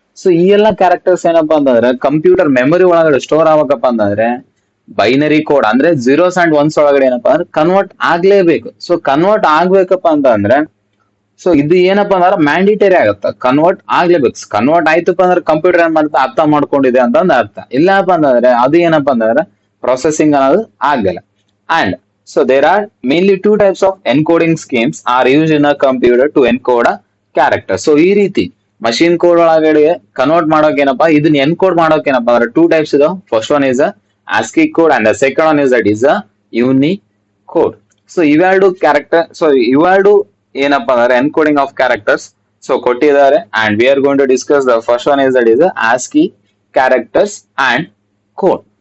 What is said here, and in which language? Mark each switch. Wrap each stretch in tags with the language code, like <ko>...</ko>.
<kn>So ಈ ಎಲ್ಲಾ characters ಏನಪ್ಪಾ ಅಂತಂದ್ರೆ ಕಂಪ್ಯೂಟರ್ ಮೆಮೊರಿ ಒಳಗಡೆ ಸ್ಟೋರ್ ಆಗ್ಬೇಕಪ್ಪ ಅಂತಂದ್ರೆ ಬೈನರಿ ಕೋಡ್ ಅಂದ್ರೆ ಜೀರೋಸ್ ಅಂಡ್ ಒನ್ಸ್ ಒಳಗಡೆ ಏನಪ್ಪಾ ಅಂದ್ರೆ ಕನ್ವರ್ಟ್ ಆಗ್ಲೇಬೇಕು. ಸೊ ಕನ್ವರ್ಟ್ ಆಗ್ಬೇಕಪ್ಪ ಅಂತ ಅಂದ್ರೆ ಸೊ ಇದು ಏನಪ್ಪಾ ಅಂದ್ರೆ ಮ್ಯಾಂಡಿಟರಿ ಆಗತ್ತ, ಕನ್ವರ್ಟ್ ಆಗ್ಲೇಬೇಕು. ಕನ್ವರ್ಟ್ ಆಯ್ತಪ್ಪ ಅಂದ್ರೆ ಕಂಪ್ಯೂಟರ್ ಏನ್ ಮಾಡ್ತಾ ಅರ್ಥ ಮಾಡ್ಕೊಂಡಿದೆ ಅಂತಂದ್ ಅರ್ಥ. ಇಲ್ಲಪ್ಪ ಅಂತಂದ್ರೆ ಅದು ಏನಪ್ಪಾ ಅಂತಂದ್ರೆ ಪ್ರೊಸೆಸಿಂಗ್ ಅನ್ನೋದು ಆಗಲ್ಲ.</kn> <en>And so there are mainly two types of encoding schemes are used in a computer to encode a character.</en> <kn>So ಈ ರೀತಿ ಮಷಿನ್ ಕೋಡ್ ಒಳಗಡೆ ಕನ್ವರ್ಟ್ ಮಾಡೋಕೆ ಏನಪ್ಪಾ, ಇದನ್ನ ಎನ್ಕೋಡ್ ಮಾಡೋಕೆ ಏನಪ್ಪಾ ಅಂದ್ರೆ ಟೂ ಟೈಪ್ಸ್ ಇದಾವೆ.</kn> <en>First one is ASCII code and the second one is that is a Unicode. So</en> <kn>ಇವೆರಡು ಕ್ಯಾರೆಕ್ಟರ್, ಸೊ ಇವೆರಡು ಏನಪ್ಪಾ ಅಂದ್ರೆ ಎನ್ಕೋಡಿಂಗ್ ಆಫ್ ಕ್ಯಾರೆಕ್ಟರ್ಸ್</kn> <en>So ಕೊಟ್ಟಿದ್ದಾರೆ and we are going to discuss the first one is that is ASCII characters and code.</en>